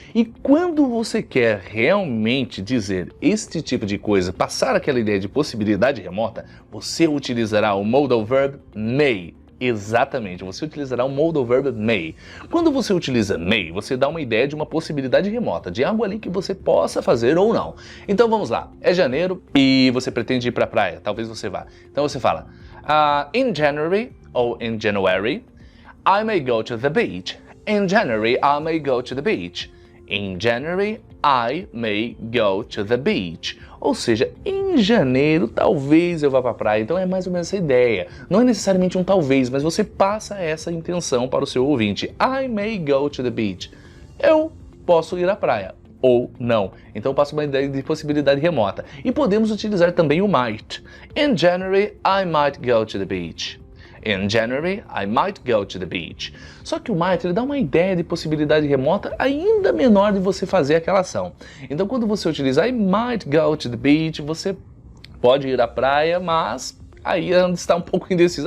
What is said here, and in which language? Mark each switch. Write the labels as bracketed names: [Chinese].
[Portuguese] E quando você quer realmente dizer este tipo de coisa, passar aquela ideia de possibilidade remota, você utilizará o modal verb may. Exatamente, você utilizará o modal verb may. Quando você utiliza may, você dá uma ideia de uma possibilidade remota, de algo ali que você possa fazer ou não. Então vamos lá, é janeiro e você pretende ir para a praia, talvez você vá. Então você fala, [English] in January ou in January, I may go to the beach. In January, I may go to the beach. In January, I may go to the beach. [Portuguese] Ou seja, em janeiro, talvez eu vá para a praia. Então é mais ou menos essa ideia. Não é necessariamente um talvez, mas você passa essa intenção para o seu ouvinte. [English] I may go to the beach. [Portuguese] Eu posso ir à praia. Ou não. Então passa uma ideia de possibilidade remota. E podemos utilizar também o might. [English] In January, I might go to the beach. In January, I might go to the beach. [Portuguese] Só que o might ele dá uma ideia de possibilidade remota ainda menor de você fazer aquela ação. Então quando você utiliza [English] I might go to the beach, [Portuguese] você pode ir à praia, mas aí está um pouco indeciso.